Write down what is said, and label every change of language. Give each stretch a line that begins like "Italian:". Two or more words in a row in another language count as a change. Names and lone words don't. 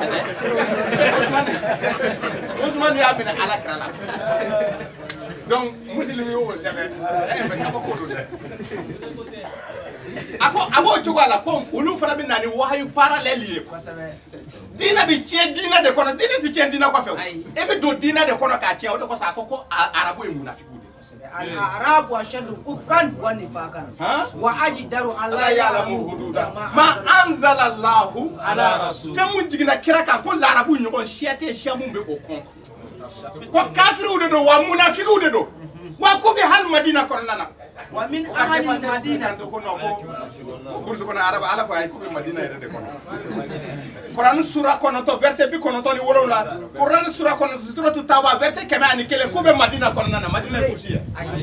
Bambara: Usman y'a minɛ Alakira la donc muslim y'o sɛbɛn mais kaba ko don dɛ a b'o cogoya la ko olu fana bɛ na ni wahayu parallèle ye diinɛ bɛ tiɲɛ diinɛ de kɔnɔ diinɛ tɛ tiɲɛ diinɛ kɔfɛ e bɛ don diinɛ de kɔnɔ k'a tiɲɛ o de kosɔn a ko arabu ye munafiku de
Arabic: الأعراب أشد كفرا ونفاقا وأجدر ألا يعلموا حدود ما أنزل الله على رسول
Bambara: fɛn mun jiginna kira kan ko larabu ɲɔgɔn siya tɛ siya mun bɛ o kɔn ko kafiriw de don wa munafikiw de don wa ko bɛ hali Madina kɔnɔna na
Arabic: ومن أهل المدينة
Bambara: ko non ko bursu kɔnɔ arabu ala ko ay ko bɛ Madina yɛrɛ de kɔnɔ Quran sura 9 verset 97 Quran sura 9
Arabic: سورة التوبة
Bambara: verset 101 ko bɛ Madina kɔnɔna na Madina ye kusi ye